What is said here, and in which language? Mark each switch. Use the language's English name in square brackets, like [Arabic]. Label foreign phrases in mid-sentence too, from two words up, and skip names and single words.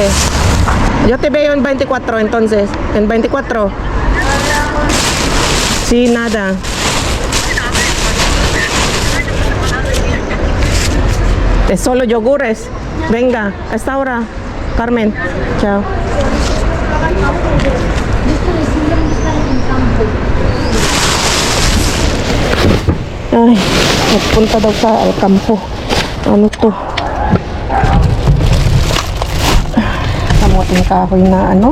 [Spanish] Yo te veo en 24 entonces. En 24. Sí, nada. Es solo yogures. Venga, a esta hora. Carmen, chao. [Filipino] Ay, nagpunta daw sa kampo. Ano to? Kamuting kahoy na ano?